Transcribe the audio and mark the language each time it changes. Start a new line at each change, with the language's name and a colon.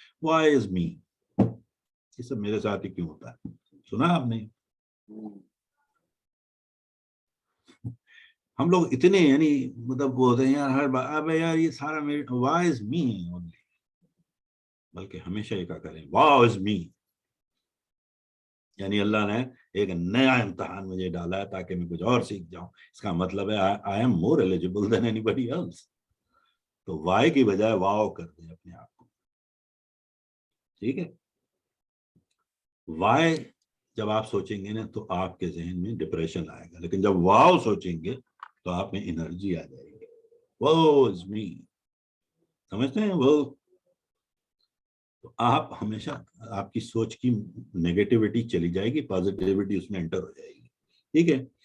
English: Why is me؟
Urdu: یہ سب میرے ساتھ ہی کیوں ہوتا ہے؟ سنا آپ نے؟ ہم لوگ اتنے یعنی مطلب وہ ہوتے ہیں یار ہر بار, اب یار یہ سارا میرے,
English: why is me only,
Urdu: بلکہ ہمیشہ یہ کہا کریں
English: wow is me.
Urdu: یعنی اللہ نے ایک نیا امتحان مجھے ڈالا ہے تاکہ میں کچھ اور سیکھ جاؤں. اس کا مطلب ہے
English: I am more eligible than anybody else.
Urdu: تو why کی بجائے واو کر دیں اپنے آپ کو. ٹھیک ہے. why جب آپ سوچیں گے نا تو آپ کے ذہن میں ڈپریشن آئے گا, لیکن جب واو سوچیں گے تو آپ میں انرجی آ جائے گی.
English: وہ is me,
Urdu: سمجھتے ہیں وہ. تو آپ ہمیشہ آپ کی سوچ کی نیگیٹیوٹی چلی جائے گی, پازیٹیوٹی اس میں انٹر ہو جائے گی. ٹھیک ہے.